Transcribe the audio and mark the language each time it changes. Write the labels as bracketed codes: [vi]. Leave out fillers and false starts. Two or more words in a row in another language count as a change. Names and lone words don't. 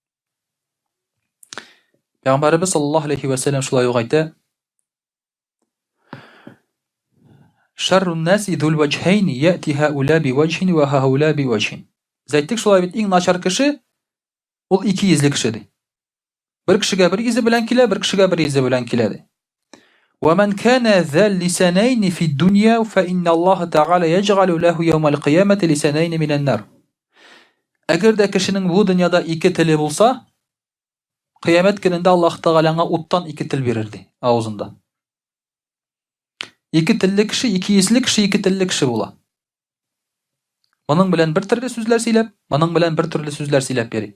[ar] Пәйгамбәрбез صلى الله عليه وسلم [tt] шулай ук әйтә: [ar] "شر الناس ذو الوجهين يأتي هؤلاء بوجه وهؤلاء بوجه ва хаула би ваҗһин." [tt] Әйттек шулай бит, иң начар кеше ул ике йөзле кеше ди. Бер кешегә бер йөзе белән килә, бер кешегә бер йөзе белән килә ди. [ar] "ومن كان ذا لسانين في الدنيا فإن الله تعالى يجعل له يوم القيامة لسانين من النار." [tt] Әгәр дә кешенең бу дөньяда ике теле булса, кыямәт көнендә Аллаһ Тәгаләңә уттан ике тел бирер ди, авызында. Ике телле кеше, ике йөзле кеше, ике телле кеше була. Моның белән бер төрле сүзләр сөйләп, моның белән бер төрле сүзләр сөйләп йөри.